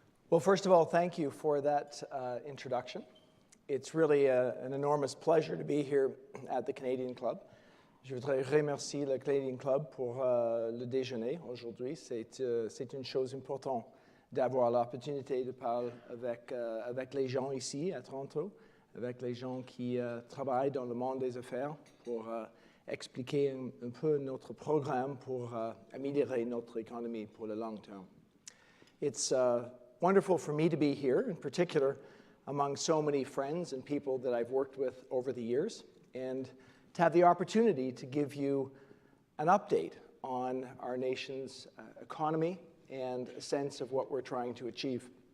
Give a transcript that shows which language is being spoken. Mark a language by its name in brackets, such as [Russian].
[English] Well, first of all, thank you for that introduction. It's really an enormous pleasure to be here at the Canadian Club. [French] Je voudrais remercier le Canadian Club pour le déjeuner aujourd'hui. C'est une chose importante d'avoir l'opportunité de parler avec les gens ici à Toronto, avec les gens qui travaillent dans le monde des affaires pour expliquer un peu notre programme pour améliorer notre économie pour le long terme. [English] It's wonderful for me to be here, in particular among so many friends and people that I've worked with over the years, and to have the opportunity to give you an update on our nation's economy and a sense of what we're trying to achieve.